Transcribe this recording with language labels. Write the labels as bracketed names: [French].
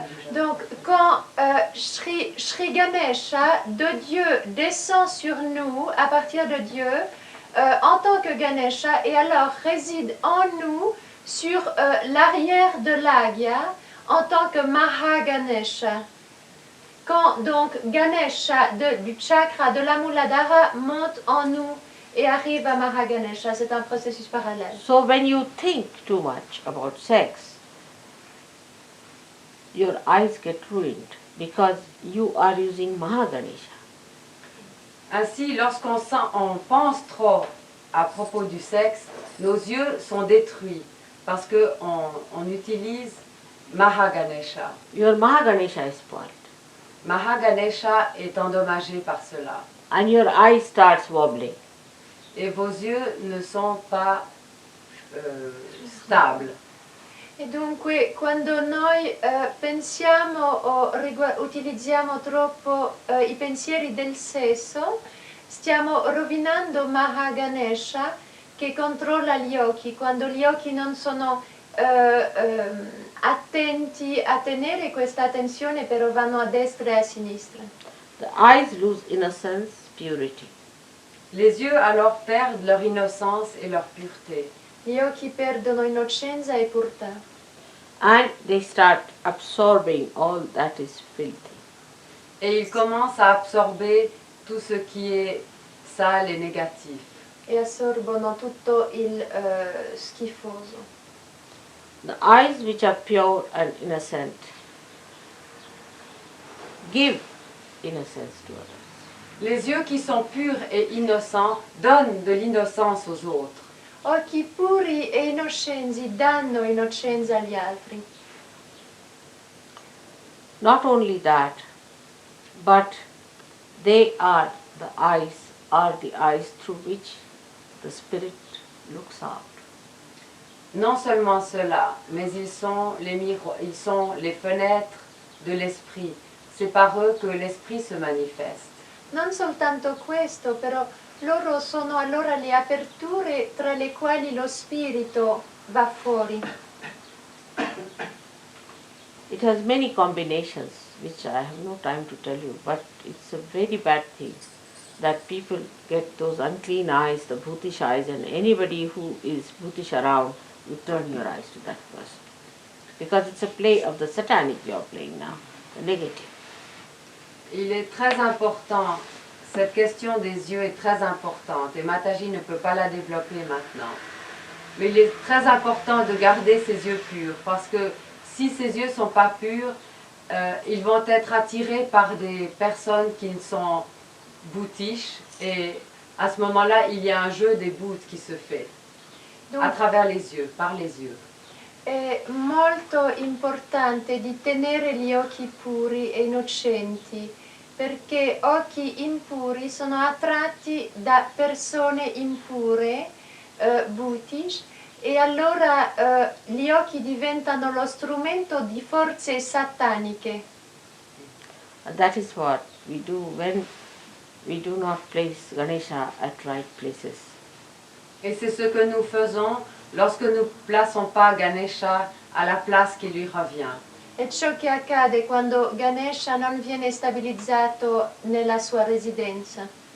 [French] Donc, quand Shri Ganesha de Dieu descend sur nous à partir de Dieu en tant que Ganesha et alors réside en nous sur l'arrière de l'Agya en tant que Mahaganesha. Quand donc Ganesha du chakra de la Muladhara monte en nous et arrive à Mahaganesha, c'est un processus parallèle. [English] So when you think too much about sex, your eyes get ruined because you are using Mahaganesha. [French] Ainsi, lorsqu'on pense trop à propos du sexe, nos yeux sont détruits parce qu'on utilise Mahaganesha. [English] Your Mahaganesha is spoiled. [French] Mahaganesha est endommagé par cela. [English] And your eye starts wobbling. [French] Et vos yeux ne sont pas stables. [Italian] E dunque quando noi pensiamo o utilizziamo troppo i pensieri del sesso, stiamo rovinando Mahaganesha che controlla gli occhi. Quando gli occhi non sono attenti a tenere questa attenzione, però vanno a destra e a sinistra. [English] The eyes lose innocence, purity. [French] Les yeux alors perdent leur innocence et leur pureté. [Italian] Gli occhi perdono innocenza e purità. [English] And they start absorbing all that is filthy. [French] Et ils commencent à absorber tout ce qui est sale et négatif. [Italian] E assorbono tutto il schifoso. [English] The eyes which are pure and innocent give innocence to others. [French] Les yeux qui sont purs et innocents donnent de l'innocence aux autres. [Italian] Occhi puri e innocenti danno innocenza agli altri. [English] Not only that, but they are the eyes through which the spirit looks out. [French] Non seulement cela, mais ils sont les fenêtres de l'esprit. C'est par eux que l'esprit se manifeste. [Italian] Non soltanto questo, però loro sono allora le aperture tra le quali lo spirito va fuori. [English] It has many combinations which I have no time to tell you, but it's a very bad thing that people get those unclean eyes, the bhutish eyes, and anybody who is bhutish around, you turn your eyes to that person. Because it's a play of the satanic you are playing now, the negative. [French] Il est très important, cette question des yeux est très importante et Mataji ne peut pas la développer maintenant. Mais il est très important de garder ses yeux purs parce que si ses yeux ne sont pas purs, ils vont être attirés par des personnes qui sont bhutish et à ce moment-là, il y a un jeu des bhutes qui se fait à travers les yeux, par les yeux. [Italian] È molto importante di tenere gli occhi puri e innocenti, perché occhi impuri sono attratti da persone impure, bhutish, e allora gli occhi diventano lo strumento di forze sataniche. [English] And that is what we do when we do not place Ganesha at right places. [French] Et c'est ce que nous faisons lorsque nous ne plaçons pas Ganesha à la place qui lui revient. [Italian] È ciò che accade quando Ganesha non viene stabilizzato nella sua residenza.